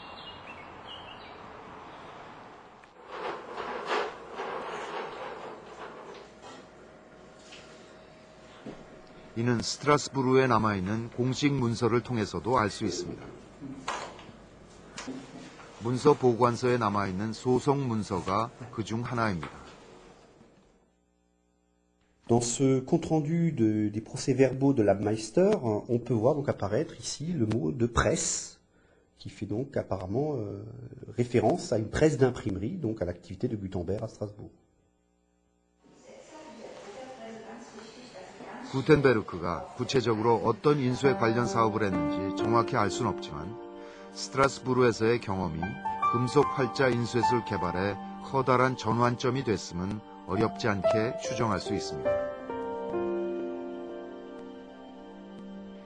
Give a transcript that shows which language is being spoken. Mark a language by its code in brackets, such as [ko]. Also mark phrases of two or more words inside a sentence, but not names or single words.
[ko] 이는 스트라스부르에 남아있는 공식 문서를 통해서도 알 수 있습니다. 문서 보관소에 남아있는 소송 문서가 그중 하나입니다. [fr] Dans ce compte-rendu des procès-verbaux de l'Abmeister, on peut voir donc apparaître ici le mot de presse, qui fait donc apparemment référence à une presse d'imprimerie, donc à l'activité de Gutenberg à Strasbourg. [ko] 구텐베르크가 구체적으로 어떤 인쇄 관련 사업을 했는지 정확히 알 수는 없지만 스트라스부르에서의 경험이 금속 활자 인쇄술 개발에 커다란 전환점이 됐음은 어렵지 않게 추정할 수 있습니다.